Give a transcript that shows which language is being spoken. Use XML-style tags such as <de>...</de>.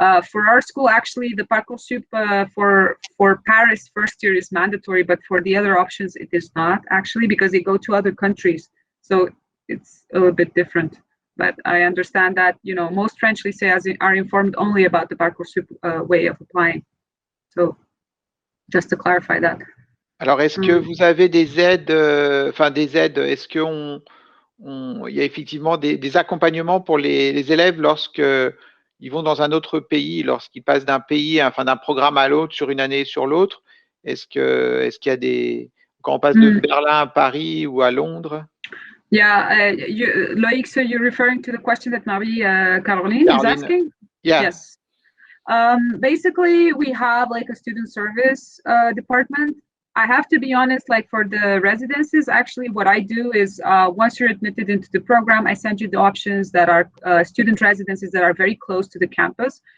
<en>For our school, actually, the Parcoursup for Paris first year is mandatory, but for the other options, it is not actually because they go to other countries. So it's a little bit different. But I understand that, most French lycées are informed only about the Parcoursup way of applying. So just to clarify that.</en> <fr>Alors, est-ce que vous avez des aides, est-ce qu'il y a effectivement des accompagnements pour les élèves lorsqu'ils vont dans un autre pays, lorsqu'ils passent d'un pays, d'un programme à l'autre, sur une année sur l'autre? Est-ce qu'il y a quand on passe de Berlin à Paris ou à Londres?</fr> <en>Yeah, Loic, so you're referring to the question that Marie-Caroline is asking? Yeah. Yes. Basically, we have like a student service department. I have to be honest, like for the residences, actually what I do is once you're admitted into the program, I send you the options that are student residences that are very close to the campus.</en>